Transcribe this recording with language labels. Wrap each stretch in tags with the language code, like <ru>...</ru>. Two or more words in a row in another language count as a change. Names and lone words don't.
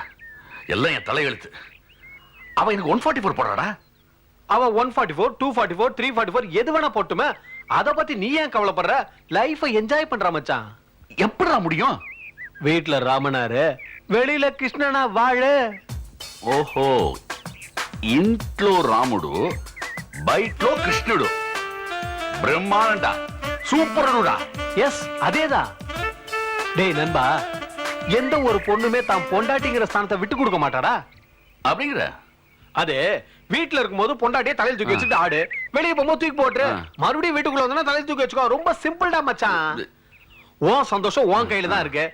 <ta>எல்லாம் என் தலையெழுத்து. அவ எனக்கு 144 போடுறாடா. அவ 144, 244, 344 எது வேணா போட்டுமே. அத பத்தி நீ ஏன் கவலைப்படுற?</ta> <en>life enjoy</en> <ta>பண்ற மச்சான். எப்படிடா முடியும்? வீட்ல ராமனாரு, வெளியில கிருஷ்ணனா வாழு.</ta> <te>ఓహో ఇంట్లో రాముడు బయట్లో కృష్ణుడు బ్రహ్మాండ సూపరుడా.</te> <ta>எஸ் அதேதான். டேய் நண்பா, எந்த ஒரு பொண்ணுமே தான் பொண்டாட்டிங்கிற ஸ்தானத்தை விட்டு கொடுக்க மாட்டாடா. அப்படிங்கிற அது வீட்ல இருக்கும்போது பொண்டாட்டியே தலையில தூக்கி வச்சுட்டு ஆடு, வெளியே போகும்போது தூக்கி போட்டு மறுபடியும் வீட்டுக்குள்ள வந்தா தலையில தூக்கி வச்சுக்கோ. ரொம்ப சிம்பிள்டா மச்சான். உன் சந்தோஷம் உன் கையில தான் இருக்கு.</ta>